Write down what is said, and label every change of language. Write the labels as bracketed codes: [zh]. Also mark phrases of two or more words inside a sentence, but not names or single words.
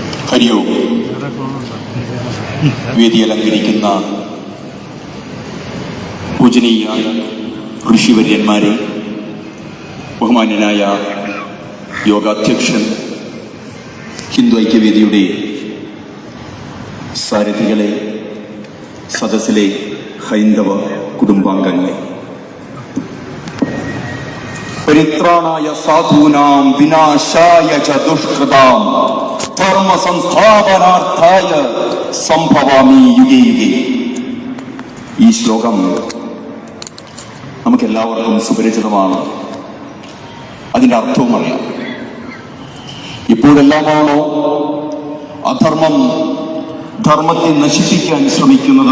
[ml] ഹരിയോ വേദി അലങ്കരിക്കുന്ന പൂജനീയ ഋഷിവര്യന്മാരെ, ബഹുമാന്യനായ യോഗാധ്യക്ഷൻ, ഹിന്ദു ഐക്യവേദിയുടെ സാരഥികളെ, സദസ്സിലെ ഹൈന്ദവ കുടുംബാംഗങ്ങളെ, [sa] പരിത്രാണായ സാധൂനാം വിനാശായ ച ദുഷ്കൃതാം ധർമ്മ സംസ്ഥാപനാർത്ഥായ സംഭവാമി യുഗേ യുഗേ. [ml] ഈ ശ്ലോകം നമുക്കെല്ലാവർക്കും സുപരിചിതമാണ്. അതിന്റെ അർത്ഥവും അറിയാം. ഇപ്പോഴെല്ലാമാണോ അധർമ്മം ധർമ്മത്തെ നശിപ്പിക്കാൻ ശ്രമിക്കുന്നത്?